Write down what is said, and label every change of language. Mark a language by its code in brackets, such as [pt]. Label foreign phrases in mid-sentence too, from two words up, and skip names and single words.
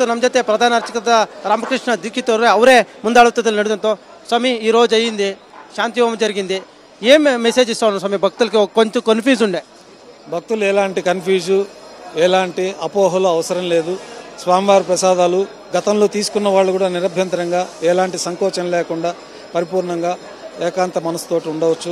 [kn] ನಮ್ಮ ಜೊತೆ ಪ್ರಧಾನ ಅರ್ಚಕರಾದ ರಾಮಕೃಷ್ಣ ದೀಕ್ಷಿತ್ ಅವರೇ ಮುಂದಾಳತ್ವದಲ್ಲಿ ನಡೆದಂತು. [te] స్వామి ఈ రోజు అయ్యింది శాంతి హోమం జరిగింది. ఏం మెసేజ్ ఇస్తాను స్వామి భక్తులకి? కొంచెం కన్ఫ్యూజ్ ఉండే. భక్తులు ఎలాంటి కన్ఫ్యూజు ఎలాంటి అపోహలు అవసరం లేదు. స్వామివారి ప్రసాదాలు గతంలో తీసుకున్న వాళ్ళు కూడా నిరభ్యంతరంగా ఎలాంటి సంకోచం లేకుండా పరిపూర్ణంగా ఏకాంత మనసుతోటి ఉండవచ్చు.